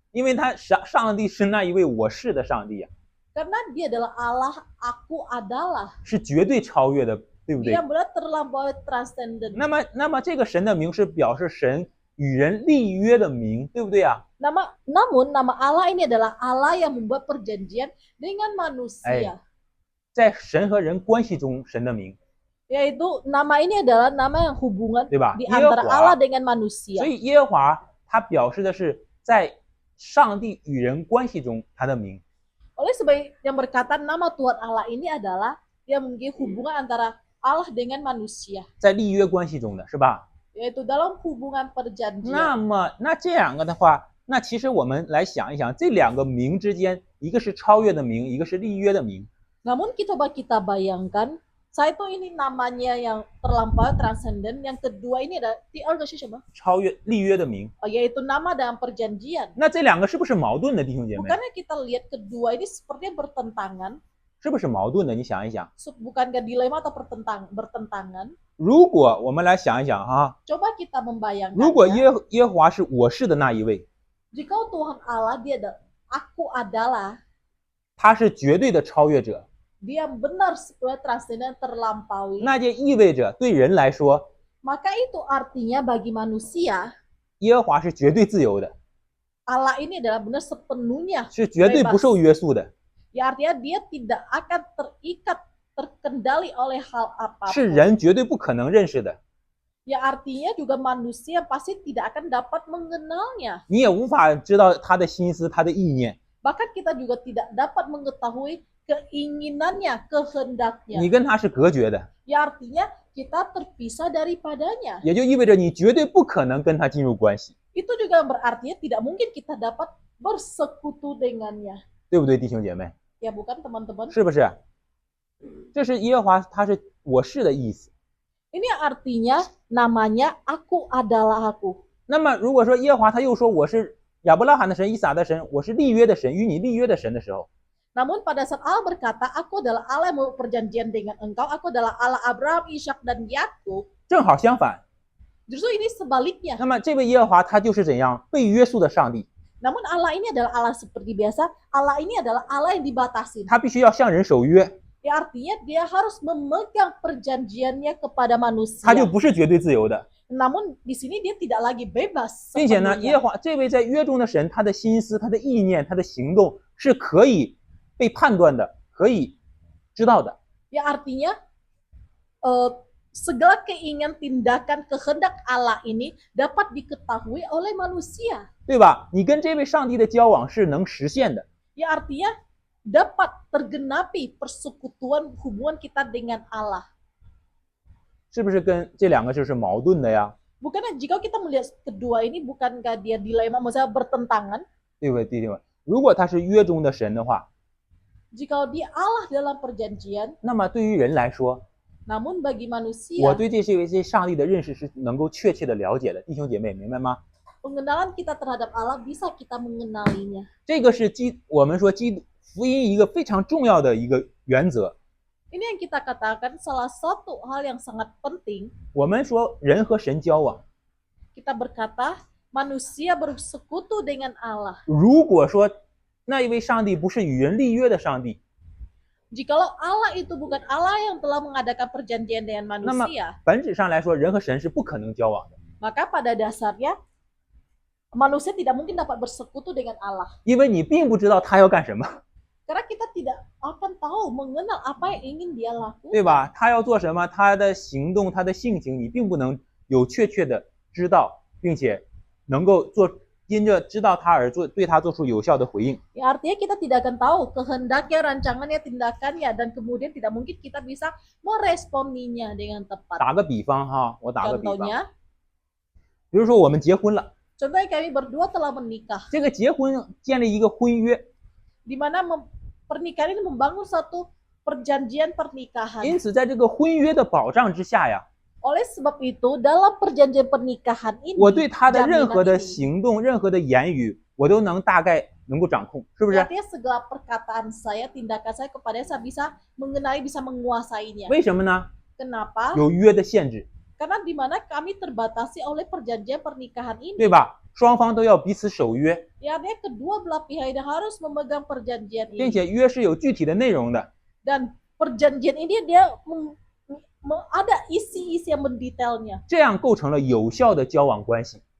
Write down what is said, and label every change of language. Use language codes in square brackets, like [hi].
[zh] 因为上帝是那一位我是的上帝啊， [id] Karena dia adalah Allah, aku adalah. [zh] 是绝对超越的，对不对 [id] Dia？ benar terlampaui transcendent. [zh] 那么这个神的名是表示神与人立约的名，对不对啊？ [id] Namun nama Allah ini adalah Allah yang membuat perjanjian dengan manusia. [zh] 在神和人关系中，神的名， [id] Yaitu nama ini adalah nama yang hubungan [zh] 对吧？ [id] di [zh] 耶和 [id] antara [zh] 华 [id] Allah dengan manusia. [zh] 所以耶和华他表示的是在上帝与人关系中他的名。 [id] Oleh sebab yang berkata nama Tuhan Allah ini adalah yang memiliki hubungan antara Allah dengan manusia. [zh] 在立约关系中的是吧？ [id] Yaitu dalam hubungan perjanjian. [zh] 那这两个的话，那其实我们来想一想，这两个名之间，一个是超越的名，一个是立约的名。 [id] Namun coba kita bayangkan Saya itu ini namanya yang terlampau transenden. Yang kedua ini ada [zh] 第二个是什么？超越立约的名。 [id] Yaitu nama dalam perjanjian. [zh] 那这两个是不是矛盾的，弟兄姐妹？ [id] Bukannya kita lihat kedua ini sepertinya bertentangan? [zh] 是不是矛盾的？你想一想， [id] Bukankah dilema atau bertentangan? [zh] 如果我们来想一想哈， [id] Coba kita membayangkan. [zh] 如果耶和华是我是的那一位， [id] Jika Tuhan Allah dia ada, aku adalah, [zh] 他是绝对的超越者， [id] dia benar sebagai transenden terlampaui. [zh] 那就意味着对人来说， [id] Maka itu artinya bagi manusia, [zh] 耶和华是绝对自由的， [id] Allah ini adalah benar sepenuhnya [zh] 是绝对不受约束的， [id] ya artinya dia tidak akan terikat, terkendali oleh hal [zh] 是 [id] apapun. [zh] 人绝对不可能认识的， [id] Ya artinya juga manusia pasti tidak akan dapat mengenalnya. [zh] 你也无法知道他的心思、他的意念， [id] Bahkan kita juga tidak dapat mengetahui keinginannya, kehendaknya. [zh] 你跟他是隔绝的， [id] Ya artinya kita terpisah daripadanya. [zh] 也就意味着你绝对不可能跟他进入关系， [id] Itu juga berarti tidak mungkin kita dapat bersekutu dengannya. [zh] 对不对，弟兄姐妹？ [id] Ya bukan teman-teman? [zh] 是不是？这是耶和华，他是我是的意思。 [id] Ini artinya namanya aku adalah aku. [zh] 那么如果说耶和华他又说我是亚伯拉罕的神、以撒的神，我是立约的神，与你立约的神的时候， [id] Namun pada saat Allah berkata, aku adalah Allah yang mau perjanjian dengan engkau, aku adalah Allah Abraham, Ishak, dan Yakub. [zh] 正好相反。 [id] Justru ini sebaliknya. [zh] 那么这位耶和华他就是怎样被约束的上帝， [id] Namun Allah ini adalah Allah seperti biasa. Allah ini adalah Allah yang dibatasi. [zh] 他必须要向人守约， [id] Ya artinya dia harus memegang perjanjiannya kepada [zh] 他 [id] manusia. [zh] 就不是绝对自由的， [id] Namun di sini dia tidak lagi bebas. [zh] 并且呢， [id] sepenuhnya. [zh] 耶和华这位在约中的神，他的心思、他的意念、他的行动是可以被判断的，可以知道的。 [id] Ya artinya segala keinginan tindakan kehendak Allah ini dapat diketahui oleh manusia. [zh] 对吧？你跟这位上帝的交往是能实现的， [id] Ya artinya dapat tergenapi persekutuan hubungan kita dengan Allah. [zh] 是不是跟这两个就是矛盾的呀？ [id] Bukannya jika kita melihat kedua ini bukankah dia dilema, maksudnya bertentangan? [zh] 对不对，弟兄们？如果他是约中的神的话， [id] Jika dia Allah dalam perjanjian, [zh] 那么对于人来说， [id] namun bagi [zh] 我 [id] manusia [zh] 对这位上帝的认识是能够确切的了解的，弟兄姐妹，明白吗？ [id] pengenalan kita terhadap Allah bisa kita mengenalinya. [zh] 这个是我们说福音一个非常重要的一个原则。 [id] Ini yang kita katakan salah satu hal yang sangat penting. [zh] 我们说人和神交往， [id] Kita berkata manusia bersekutu dengan Allah. [zh] 如果说那一位上帝不是与人立约的上帝， [id] Jikalau Allah itu bukan Allah yang telah mengadakan perjanjian dengan [zh] 那么 [id] manusia, [zh] 本质上来说，人和神是不可能交往的， [id] maka pada dasarnya manusia tidak mungkin dapat bersekutu dengan Allah. [zh] 因为你并不知道他要干什么， [id] Karena kita tidak akan tahu, mengenal apa yang ingin dia lakukan. [zh] 对吧？他要做什么，他的行动、他的性情，你并不能有确切的知道，并且能够因着知道他而对他做出有效的回应。 [id] Ya, artinya kita tidak akan tahu kehendaknya, rancangannya, tindakannya, dan kemudian tidak mungkin kita bisa meresponinya dengan tepat. [zh] 打个比方哈，我打个比方， [id] Contohnya, [zh] 比如说我们结婚了， [id] contohnya kami berdua telah menikah, [zh] 这个结婚建立一个婚约， [id] di mana pernikahan ini membangun satu perjanjian pernikahan. [zh] 因此在这个婚约的保障之下呀， [id] Oleh sebab itu, dalam perjanjian pernikahan ini, [zh] 我对他的任何的 [id] jaminan ini, [zh] 行动、任何的言语，我都能大概能够掌控，是不是？ [id] artinya segala perkataan saya, tindakan saya kepada saya bisa mengenali, bisa menguasainya. [zh] 为什么呢？ [id] Kenapa? [zh] 有约的限制， [id] Karena di mana kami terbatasi oleh perjanjian pernikahan ini. [zh] 对吧？双方都要彼此守约， [id] Ya, artinya kedua belah pihak ini harus memegang perjanjian [zh] 并 [id] ini. [zh] 且约是有具体的内容的。 [id] Dan perjanjian ini dia ada isi-isi yang mendetailnya. [zh] 这样构成了有效的交往关系。